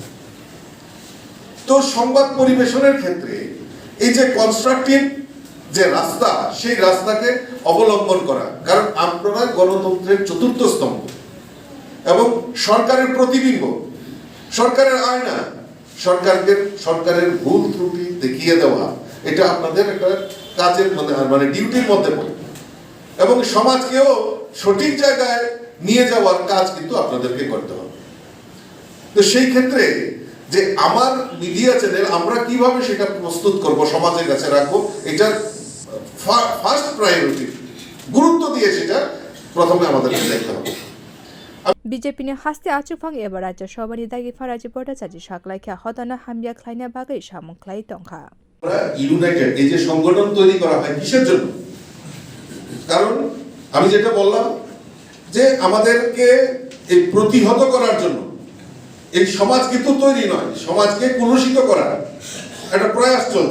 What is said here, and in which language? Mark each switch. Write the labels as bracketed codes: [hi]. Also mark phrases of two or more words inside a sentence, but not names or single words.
[bn] তো সংবাদ পরিবেশনের ক্ষেত্রে এই যে কনস্ট্রাকটিভ যে রাস্তা, সেই রাস্তাকে অবলম্বন করা, কারণ আপনারা গণতন্ত্রের চতুর্থ স্তম্ভ এবং সরকারের প্রতিবিম্ব, সরকারের আয়না, সরকারের ভুল ত্রুটি দেখিয়ে দেওয়া, এটা আপনাদের একটা কাজের মানে ডিউটির মধ্যে পড়ে, এবং সমাজকেও সঠিক জায়গায় নিয়ে যাওয়ার কাজ কিন্তু আপনাদেরকে করতে হবে। তো সেই ক্ষেত্রে যে আমার [en] media channel [bn] আমরা কিভাবে সেটা প্রস্তুত করব, সমাজের কাছে রাখবো, এটা [en] first priority, [bn] গুরুত্ব দিয়ে সেটা প্রথমে আমাদেরকে দেখতে হবে। [brx] বিজেপিनि हास्ते आचुकफां एबा राज्य सभानि दागिफा राज्य भट्टाचार्য साकलाइखा हदाना हामबिया ख्लाइना बागै सामुख्लाइ तंखा [bn] আমরা ইউনাইটেড এই যে সংগঠন তৈরি করা হয় কিসের জন্য? কারণ আমি যেটা বললাম যে আমাদেরকে এই প্রতিহত করার জন্য, এই সমাজ কিন্তু তৈরি নয়, সমাজকে কলুষিত করার একটা প্রয়াস চলছে।